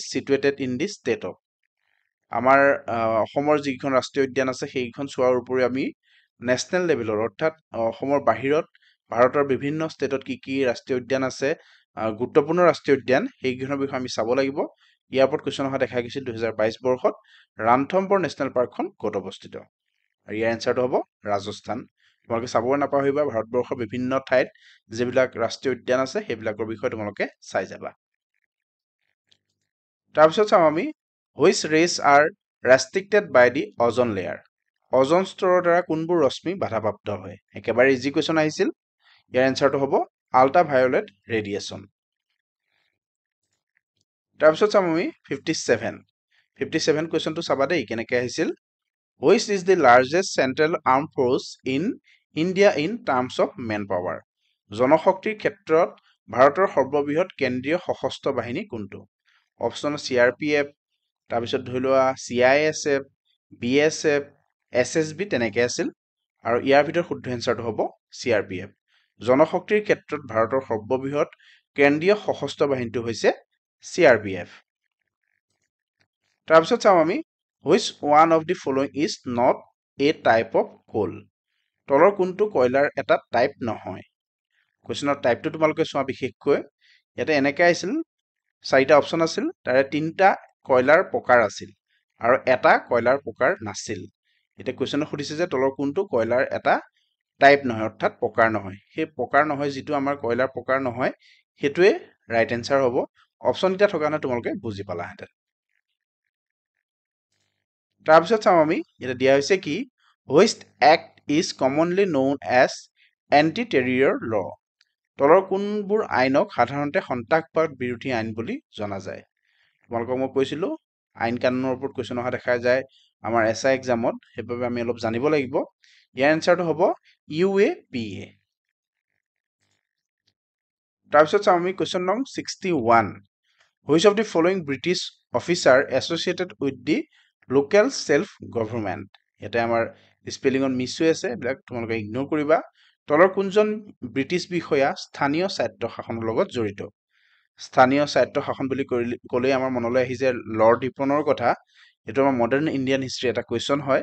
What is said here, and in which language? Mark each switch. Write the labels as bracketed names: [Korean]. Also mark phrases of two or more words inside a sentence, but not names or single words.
[English] situated in the state of [Assamese] আমাৰ অসমৰ যিখন ৰাষ্ট্ৰীয় উদ্যান আছে সেইখন চোৱাৰ উপৰি আমি [English] national level-ৰ [Assamese] অৰ্থাৎ অসমৰ বাহিৰত ভাৰতৰ বিভিন্ন ষ্টেটত কি ৰাষ্ট্ৰীয় উদ্যান আছে গুৰুত্বপূৰ্ণ ৰাষ্ট্ৰীয় উদ্যান সেইকেইখনৰ বিষয়ে আমি চাব লাগিব ইয়াৰ ওপৰত কুৱেশ্যন অহা দেখা গৈছিল 2022 বৰ্ষত ৰামথম্বৰ নেশ্যনেল পাৰ্কখন ক'ত অৱস্থিত আৰু ইয়াৰ এনসাৰটো হ'ব ৰাজস্থান তোমালোকে চাব নাপাহৰিবা ভাৰতবৰ্ষৰ বিভিন্ন ঠাইত যিবিলাক ৰাষ্ট্ৰীয় উদ্যান আছে সেইবিলাকৰ বিষয়ে তোমালোকে চাই যাবা তাৰপিছত চাওঁ আমি [English] which rays are restricted by the ozone layer [Assamese] অজন স্তৰৰ দ্বাৰা কোনবোৰ ৰশ্মি বাধাপ্ৰাপ্ত হয় একেবাৰে [English] easy question [Assamese] আহিছিল ইয়াৰ এনসাৰটো হ'ব [English] ultraviolet radiation [Assamese] তাৰপিছত চাম আমি 57 কুৱেশ্যনটো চাবা দেই কেনেকৈ আহিছিল [English] which is the largest central armed force in India in terms of manpower [Assamese] জনশক্তিৰ ক্ষেত্ৰত ভাৰতৰ সৰ্ববৃহৎ কেন্দ্ৰীয় সশস্ত্ৰ বাহিনী কোনটো অপচন CRPF তাৰপিছত ধৰি লোৱা CISF BSF SSB তেনেকৈ আছিল আৰু ইয়াৰ ভিতৰত শুদ্ধ এনসাৰটো হ'ব CRPF জনশক্তিৰ ক্ষেত্ৰত ভাৰতৰ সৰ্ববৃহৎ কেন্দ্ৰীয় সশস্ত্ৰ বাহিনীটো হৈছে CRPF তাৰপিছত চাওঁ আমি [English] which one of the following is not a type of coal [Assamese] তলৰ কোনটো কয়লাৰ এটা টাইপ নহয় কুৱেশ্যনৰ টাইপটো তোমালোকে চোৱা বিশেষকৈ ইয়াতে এনেকৈ আহিছিল চাৰিটা অপচন আছিল তাৰে তিনিটা কয়লাৰ প্ৰকাৰ আছিল আৰু এটা কয়লাৰ প্ৰকাৰ নাছিল এটা কুৱেশ্যন সুধিছে যে তলৰ কোনটো কয়লাৰ এটা টাইপ নহয় অৰ্থাৎ প্ৰকাৰ নহয় সেই প্ৰকাৰ নহয় যিটো আমাৰ কয়লাৰ প্ৰকাৰ নহয় হেতুৱে [English] right answer [Assamese] হ'ব অপচন এটা থকা না তোমালোকে বুজি পালাহেঁতেন তাৰপিছত চাওঁ আমি এটা দিয়া হৈছে কি [English] which act is commonly known as anti-terror law [Assamese] তলৰ কোনবোৰ আইনক সাধাৰণতে সন্ত্ৰাসবাদ বিৰোধী আইন বুলি জনা যায় তোমালোকক মই কৈছিলো আইন কানুনৰ ওপৰত কুৱেশ্যন অহা দেখা যায় আমাৰ SI এক্সামত সেইবাবে আমি অলপ জানিব লাগিব ইয়াৰ এনসাৰটো হ'ব UAPA তাৰপিছত চাওঁ আমি কুৱেশ্যন নং 61 [English] which of the following British officer associated with the local self government [Assamese] ইয়াতে আমাৰ স্পেলিঙত মিছ হৈ আছে এইবিলাক তোমালোকে ইগনোৰ কৰিবা তলৰ কোনজন ব্ৰিটিছ বিষয়া স্থানীয় স্বায়ত্তশাসনৰ লগত জড়িত স্থানীয় স্বায়ত্ত শাসন বুলি ক'লেই আমাৰ মনলৈ আহি যায় লৰ্ড ৰিপনৰ কথা। এইটো আমাৰ [English] modern Indian history [Assamese] এটা কুৱেশ্যন হয়।